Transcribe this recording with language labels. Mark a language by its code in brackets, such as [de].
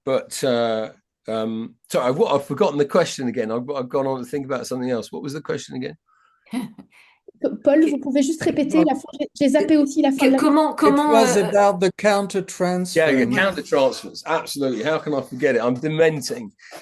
[en] Sorry, I've forgotten the question again. I've gone on to think about something else. What was the question again? [fr] Paul, vous pouvez juste répéter la fin. J'ai zappé aussi la fin de la Comment [en] It was about the counter transfer. Yeah, counter transfers. Absolutely. How can I forget it? I'm dementing.